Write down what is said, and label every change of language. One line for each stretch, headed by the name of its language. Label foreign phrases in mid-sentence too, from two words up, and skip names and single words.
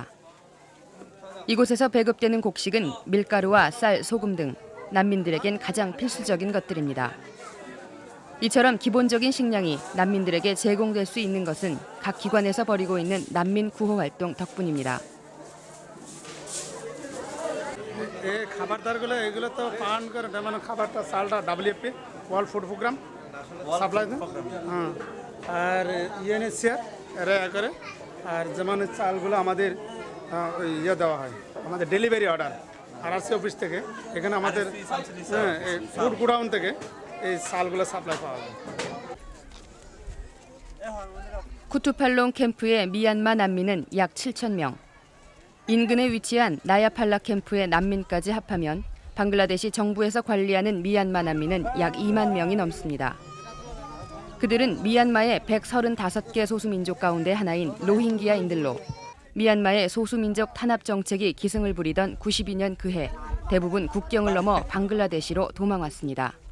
Korean: 이곳에서 배급되는 곡식은 밀가루와 쌀, 소금 등 난민들에겐 가장 필수적인 것들입니다. 이처럼 기본적인 식량이 난민들에게 제공될 수 있는 것은 각 기관에서 벌이고 있는 난민 구호 활동 덕분입니다.
Bangla: এই খাবারদারগুলো এগুলো তো পান করে মানে খাবারটা চালটা WFP ওয়ার্ল্ড ফুড প্রোগ্রাম সাপ্লাই হ্যাঁ আর ইউএনএইচসিআর এরা করে আর যেমন চালগুলো আমাদের ইয়ে দেওয়া হয় আমাদের
English: delivery order
Bangla: RRC অফিস থেকে এখানে আমাদের
English: food godown
Bangla: থেকে এই চালগুলো সাপ্লাই পাওয়া যায়
Korean: 쿠투팔롱 캠프의 미얀마 난민은 약 7천 명. 인근에 위치한 나야팔라 캠프의 난민까지 합하면 방글라데시 정부에서 관리하는 미얀마 난민은 약 2만 명이 넘습니다. 그들은 미얀마의 135개 소수민족 가운데 하나인 로힝기아인들로 미얀마의 소수민족 탄압 정책이 기승을 부리던 92년 그해 대부분 국경을 넘어 방글라데시로 도망왔습니다.